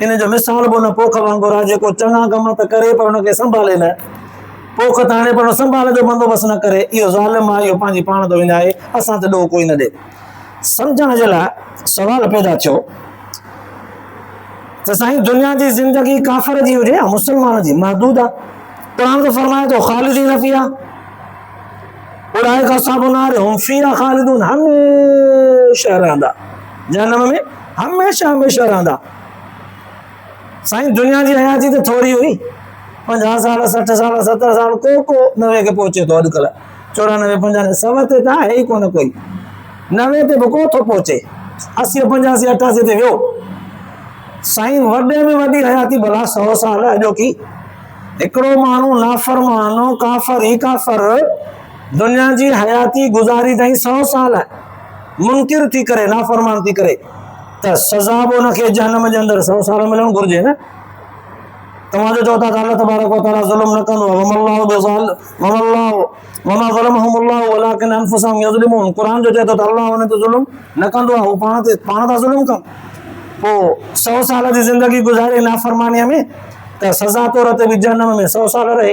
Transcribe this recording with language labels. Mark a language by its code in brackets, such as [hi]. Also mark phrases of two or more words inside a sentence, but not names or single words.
[sd] इन जो मिसाल बि उन पोख वांगुरु आहे जेको चङा कम त करे पर हुनखे संभाले न, पोख त हाणे पर संभाल जो बंदोबस्तु न करे, इहो ज़ालिम आहे, इहो पंहिंजी पाण थो विञाए, असां त ॾोह कोई न ॾे। सम्झण जे लाइ सवाल पैदा थियो त साईं दुनिया जी ज़िंदगी काफ़िर जी हुजे या मुस्लमान जी महदूद आहे। क़ुरान तो फरमाए थो [ar] خالدين فيها, أولئك أصحاب النار هم فيها خالدون, [sd] हमेशा रहंदा जहन्नम में, हमेशा हमेशा रहंदा। साईं दुनिया जी हयाती त थोरी हुई, 50 साल 60 साल 70 साल, को 90 के पहुचे थो अॼुकल्ह, 94 95 100 ते त आहे ई कोन कोई, 90 ते बि को थो पहुचे, 80 85 88 ते वियो। साईं वॾे में वॾी हयाती भला 100 साल अॼोकी। हिकिड़ो माण्हू नाफ़रमानो काफ़र ई काफ़र दुनिया जी हयाती गुज़ारी अथई 100 साल, मुनकिर थी करे, नाफ़रमान थी करे, त सज़ा बि हुनखे जहन्नम जे अंदरि 100 साल मिलणु घुरिजे न। तव्हां जो चओ था त [ar] الله تبارك وتعالى [sd] ज़ुल्म न कंदो, [ar] وما ظلمهم الله ولكن أنفسهم يظلمون, [sd] क़ुरान जो चए थो त अल्लाह हुन ते ज़ुल्म न कंदो आहे, हू पाण था ज़ुल्म कनि। पोइ 100 साल जी ज़िंदगी गुज़ारे नाफ़रमानीअ में त सज़ा तौर ते बि जहन्नम में 100 साल रहे।